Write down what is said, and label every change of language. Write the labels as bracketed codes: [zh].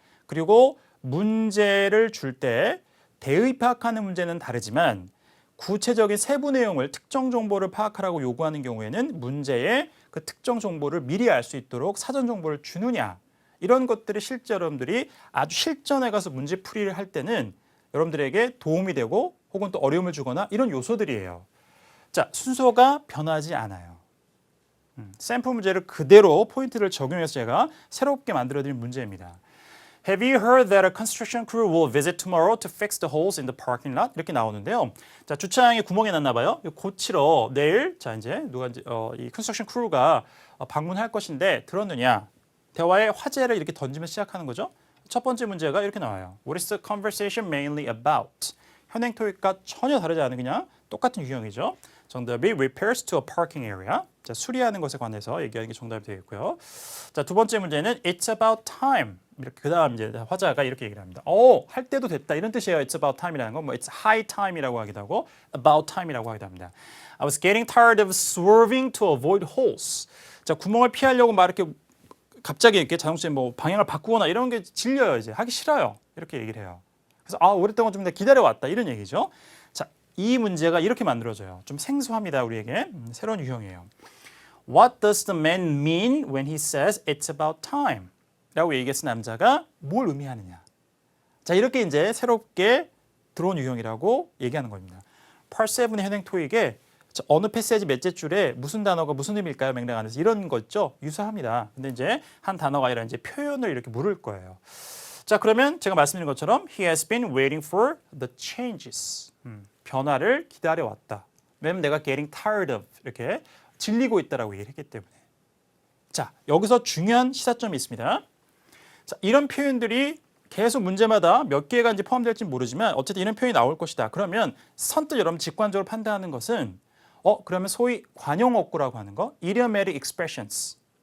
[ko] 그리고 문제를 줄 때 대의 파악하는 문제는 다르지만 구체적인 세부 내용을 특정 정보를 파악하라고 요구하는 경우에는 문제의 그 특정 정보를 미리 알 수 있도록 사전 정보를 주느냐 이런 것들이 실제 여러분들이 아주 실전에 가서 문제풀이를 할 때는 여러분들에게 도움이 되고 혹은 또 어려움을 주거나 이런 요소들이에요. 자, 순서가 변하지 않아요. 샘플 문제를 그대로 포인트를 적용해서 제가 새롭게 만들어드린 문제입니다. [en] Have you heard that a construction crew will visit tomorrow to fix the holes in the parking lot? [ko] 이렇게 나오는데요. 자, 주차장에 구멍이 났나 봐요. 고치러 내일 자 이제 누가 이제 이 컨스트럭션 크루가 방문할 것인데 들었느냐? 대화의 화제를 이렇게 던지면 시작하는 거죠. 첫 번째 문제가 이렇게 나와요. [en] What is the conversation mainly about? [ko] 현행 토익과 전혀 다르지 않은 그냥 똑같은 유형이죠. 정답이 repairs to a parking area. 자, 수리하는 것에 관해서 얘기하는 게 정답이 되겠고요. 자, 두 번째 문제는 [en] it's about time. [ko] 이렇게 그다음 이제 화자가 이렇게 얘기를 합니다. 할 때도 됐다 이런 뜻이에요. [en] It's about time [ko] 이라는 건 뭐 [en] it's high time [ko] 이라고 하기도 하고 [en] about time [ko] 이라고 하기도 합니다. [en] I was getting tired of swerving to avoid holes. [ko] 자, 구멍을 피하려고 막 이렇게 갑자기 이렇게 자동차에 뭐 방향을 바꾸거나 이런 게 질려요. 이제 하기 싫어요. 이렇게 얘기를 해요. 그래서 오랫동안 좀 기다려 왔다 이런 얘기죠. 자, 이 문제가 이렇게 만들어져요. 좀 생소합니다. 우리에게 새로운 유형이에요. [en] What does the man mean when he says it's about time? [ko] 라고 얘기했을 남자가 뭘 의미하느냐. 자, 이렇게 이제 새롭게 들어온 유형이라고 얘기하는 겁니다. Part 7의 현행 토익에 어느 패시지 몇째 줄에 무슨 단어가 무슨 의미일까요? 맥락 안에서 이런 거 있죠. 유사합니다. 근데 이제 한 단어가 아니라 이제 표현을 이렇게 물을 거예요. 자, 그러면 제가 말씀드린 것처럼 [en] he has been waiting for the changes. [ko] 변화를 기다려왔다. 왜냐면 내가 [en] getting tired of [ko] 이렇게 질리고 있다라고 얘기를 했기 때문에. 자, 여기서 중요한 시사점이 있습니다. 자, 이런 표현들이 계속 문제마다 몇 개가 이제 포함될지 모르지만 어쨌든 이런 표현이 나올 것이다. 그러면 선뜻 여러분 직관적으로 판단하는 것은 그러면 소위 관용어구라고 하는 거, idiomatic expressions.